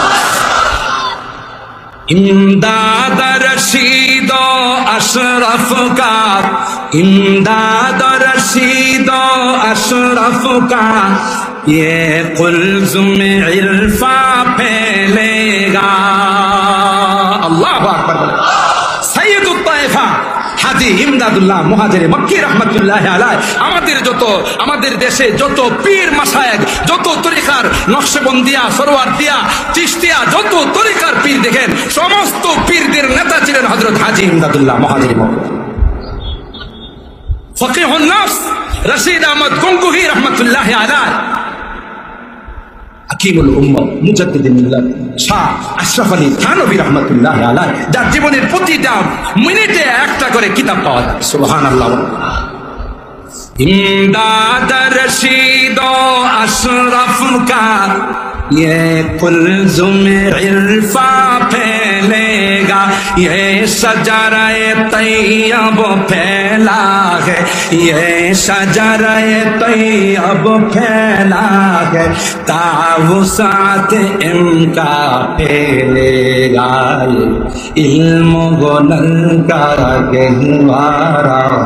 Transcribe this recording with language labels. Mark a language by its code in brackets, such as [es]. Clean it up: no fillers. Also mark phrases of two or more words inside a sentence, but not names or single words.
[ur] امداد رشید و اشرف کا امداد رشید و اشرف کا یہ قلزم عرفاں پھیلے گا اللہ اکبر سید الطائفہ [bn] হাজী ইমদাদুল্লাহ মুহাজির মক্কি [ar] رحمة الله عليه [bn] আমাদের দেশে যত পীর মাশায়েখ যত তরিকার নকশবন্দিয়া সরওয়ারদিয়া চিশতিয়া যত তরিকার পীর দেখেন সমস্ত পীরদের নেতা ছিলেন হযরত হাজী ইমদাদুল্লাহ মুহাজির মক্কি ফকিহুন নফস রশিদ আহমদ গঙ্গুহি [ar] رحمة الله عليه [bn] হাকিমুল উম্মাহ মুজাদ্দিদুল মিল্লাত শাহ আশরাফ আলী থানভী [ar] رحمة الله عليه [bn] যার জীবনের প্রতিটা মিনিটে একটা করে কিতাব পাওয়া যায় সুবহানাল্লাহ [ur] امداد رشید و اشرف کا یہ قلزم عرفاں پھیلےگا یہ شجرہ طیب پھیلا ہے یہ شجرہ طیب پھیلا ہے تا وسعت ان کا پھیلے گا علم و ہنر کا گہوارہ